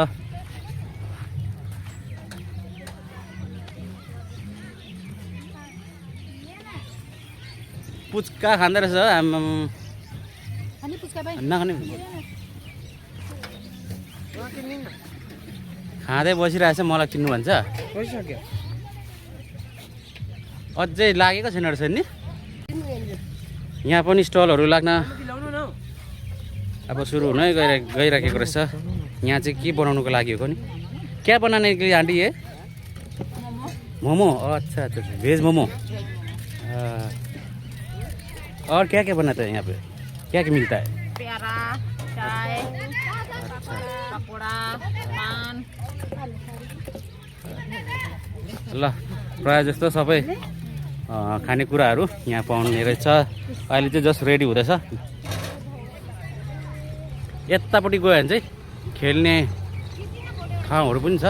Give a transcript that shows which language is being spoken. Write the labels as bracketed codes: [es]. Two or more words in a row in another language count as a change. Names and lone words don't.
[ne] पुच्का खाँदो रहेछ नखाने खाँदै बसिरहेछ मलाई किन्नु भन्छ। अझै लागेको छैन रहेछ नि। यहाँ पनि स्टलहरू लाग्न अब सुरु हुनै गइराखेको रहेछ। यहाँ चाहिँ के बनाउनुको लागि हो नि? [hi] क्या बनाने के लिए आंटी ये? मोमो। अच्छा अच्छा वेज मोमो। और क्या क्या बनाते हैं यहाँ पे? क्या क्या मिलता है? प्यारा, चाय, पकोड़ा, पान। [ne] ल प्रायः जस्तो सबै खानेकुराहरू यहाँ पाउने रहेछ। अहिले चाहिँ [en] just ready [ne] हुँदैछ। यतापट्टि गयो भने चाहिँ खेल्ने ठाउँहरू पनि छ।